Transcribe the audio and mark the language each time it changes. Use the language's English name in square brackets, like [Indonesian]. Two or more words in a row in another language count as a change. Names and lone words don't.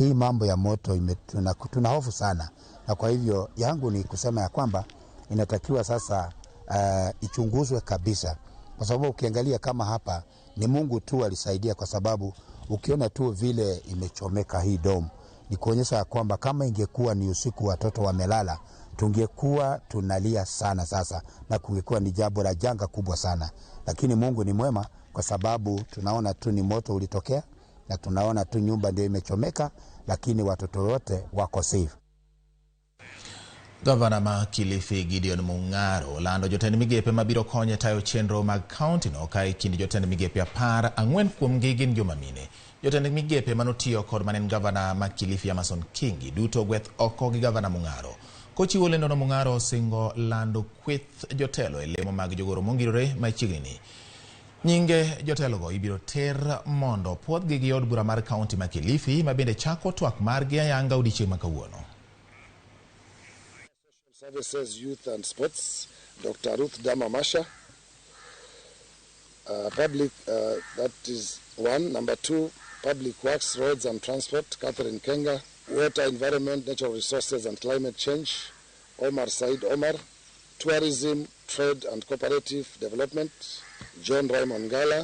[Swahili] Hii mambo ya moto tuna hofu sana, na kwa hivyo yangu ni kusema ya kwamba inatakiwa sasa ichunguzwe kabisa, kwa sababu ukiangalia kama hapa ni Mungu tu alisaidia, kwa sababu ukiona tu vile imechomeka hii dom ni kuonyesha kwamba kama ingekuwa ni usiku watoto wamelala tungekuwa tunalia sana sasa, na kungekuwa ni jambo la janga kubwa sana. Lakini Mungu ni mwema, kwa sababu tunaona tu ni moto ulitokea na tunaona tu nyumba ndio imechomeka, lakini watoto wote wako safe. [Luo (Kenya and Tanzania)] Gavana ma Kilifi Gideon Mung'aro lando jotend migepe mabiro konyo tayo chenro mag kaunti no, ka ikindi jotend migepe 10 kuom gin joma mine. Jotend migepe manotiyo kod manen gavana ma Kilifi Amason Kingi duto gweth oko gi gavana Mung'aro. Kochiwo lendo no, Mung'aro singo lando kweth jotelo e lemo mag jogoro mongirore machiegni. Nyinge jotelo go ibiro ter mondo puodhgi gi od bura mar kaunti ma Kilifi, ma bende chako twak margi ayanga odiechieng' ma kawuono. [English] Services, Youth and Sports, Dr. Ruth Dama Masha. Public, that is one. Number 2, Public Works, Roads and Transport, Catherine Kenga. Water, Environment, Natural Resources and Climate Change, Omar Said Omar. Tourism, Trade and Cooperative Development, John Raymond Gala.